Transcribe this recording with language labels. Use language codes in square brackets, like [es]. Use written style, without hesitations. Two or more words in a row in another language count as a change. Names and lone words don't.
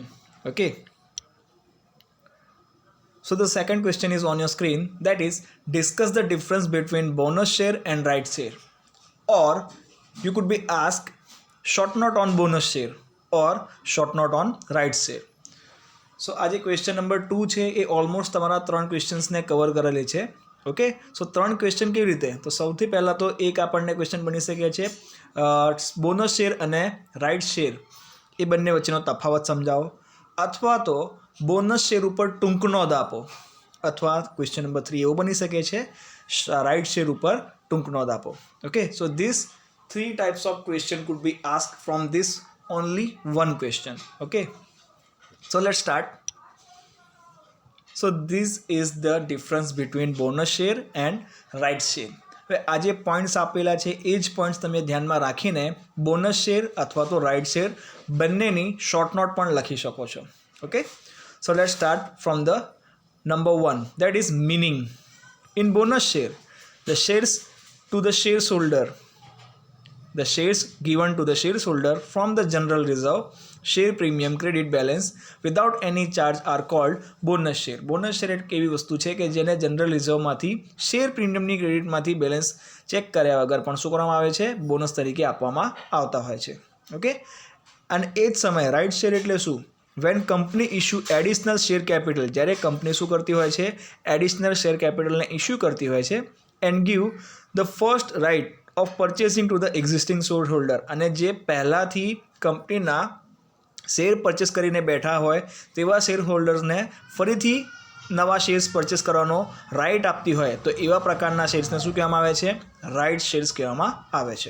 [en] Okay. So the second question is on your screen, that is discuss the difference between bonus share and right share. Or you could be asked short note on bonus share or short note on right share. [gu] સો આજે [en] question number [gu] 2 છે એ ઓલમોસ્ટ તમારા 3 ક્વેશ્ચન્સને કવર કરેલી છે. [en] okay, so [gu] 3 ક્વેશ્ચન કેવી રીતે? તો સૌથી પહેલાં તો એક આપણને ક્વેશ્ચન બની શકે છે [en] bonus share [gu] અને [en] right share [gu] એ બંને વચ્ચેનો તફાવત સમજાવો, અથવા તો [en] bonus share [gu] ઉપર ટૂંક નોંધ આપો, અથવા [en] question number [gu] 3 એવો બની શકે છે [en] right share [gu] ઉપર ટૂંક નોંધ આપો. [en] Okay, so this 3 types of question could be ask from this only one question. ઓકે, so let's start. So this is the difference between bonus share and right share. [gu] હવે આ જે પોઈન્ટ્સ આપેલા છે એ જ પોઈન્ટ્સ તમે ધ્યાનમાં રાખીને [en] bonus share [gu] અથવા તો [en] right share [gu] બંનેની [en] short note [gu] પણ લખી શકો છો. [en] Okay, so let's start from the number 1, that is meaning. In bonus share, the shares to the shareholder, the shares given to the shareholder from the general reserve, share premium, credit balance without any charge are called bonus share. bonus share [gu] એક એવી વસ્તુ છે કે જેને જનરલ રિઝર્વમાંથી શેર પ્રીમિયમની ક્રેડિટમાંથી બેલેન્સ ચેક કર્યા વગર પણ શું કરવામાં આવે છે, બોનસ તરીકે આપવામાં આવતા હોય છે. ઓકે, અને એ જ સમયે [en] right share [gu] એટલે શું? [en] when company issue additional share capital, [gu] જ્યારે કંપની શું કરતી હોય છે, [en] additional share capitalને [gu] ઇશ્યુ કરતી હોય છે, [en] and give the first right of purchasing to the existing share holder, [gu] અને જે પહેલાંથી કંપનીના શેર પરચેસ કરીને બેઠા હોય તેવા [en] share holdersને [gu] ફરીથી નવા શેર્સ પરચેસ કરવાનો રાઇટ આપતી હોય તો એવા પ્રકારના શેર્સને શું કહેવામાં આવે છે, [en] right shares [gu] કહેવામાં આવે છે.